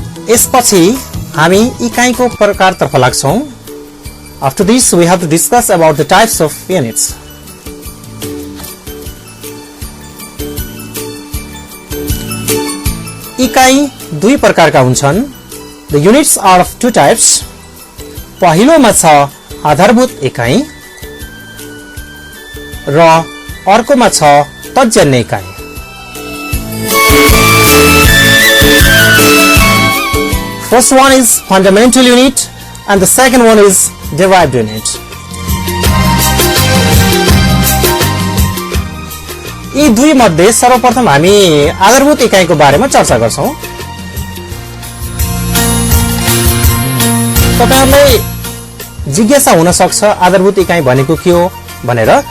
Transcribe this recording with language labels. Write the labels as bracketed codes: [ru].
[ne] यसपछि हामी इकाइको प्रकारतर्फ लाग्छौं। [en] After this we have to discuss about the types of units. [ne] इकाइ दुई प्रकारका हुन्छन्। [en] The units are of two types. [ne] पहिलोमा छ आधारभूत इकाइ र अर्कोमा छ तज्जन्य इकाइ। [en] First one is fundamental unit and the second one is derived unit. [ne] यी दुई मध्ये सर्वप्रथम हामी आधारभूत इकाइको बारेमा चर्चा गर्छौं। तपाईहरुलाई जिज्ञासा हुन सक्छ आधारभूत इकाइ भनेको के हो भनेर।